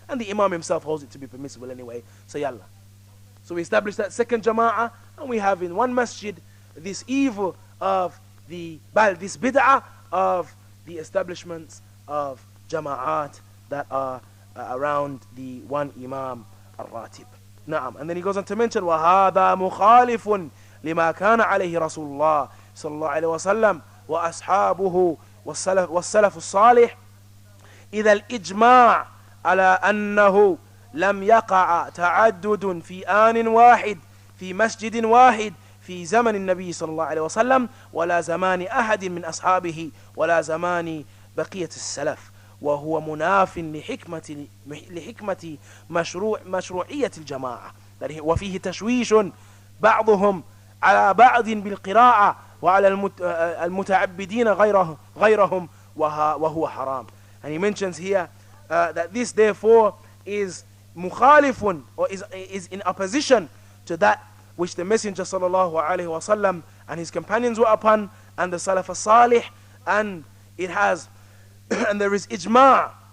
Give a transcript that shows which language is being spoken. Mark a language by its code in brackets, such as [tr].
[en] And the imam himself holds it to be permissible anyway, so yallah. So we establish that second jama'ah, and we have in one masjid this evil of this bid'ah of the establishments of jama'at that are around the one imam al-ratib. [ar] Na'am. [en] And then he goes on to mention [ar] وَهَذَا مُخَالِفٌ لِمَا كَانَ عَلَيْهِ رَسُولُ اللَّهِ صلى الله عليه وسلم وأصحابه والسلف الصالح إذا الإجماع على أنه لم يقع تعدد في آن واحد في مسجد واحد في زمن النبي صلى الله عليه وسلم ولا زمان أحد من أصحابه ولا زمان بقية السلف وهو مناف لحكمة مشروعية الجماعة وفيه تشويش بعضهم على بعض بالقراءة وعلى المتعبدين غيرهم وهو حرام. [en] And he mentions here that this therefore is mukhalifun, or is in opposition to that which the Messenger sallallahu alaihi wasallam and his companions were upon, and the Salaf as-Salih, and it has and there is ijma'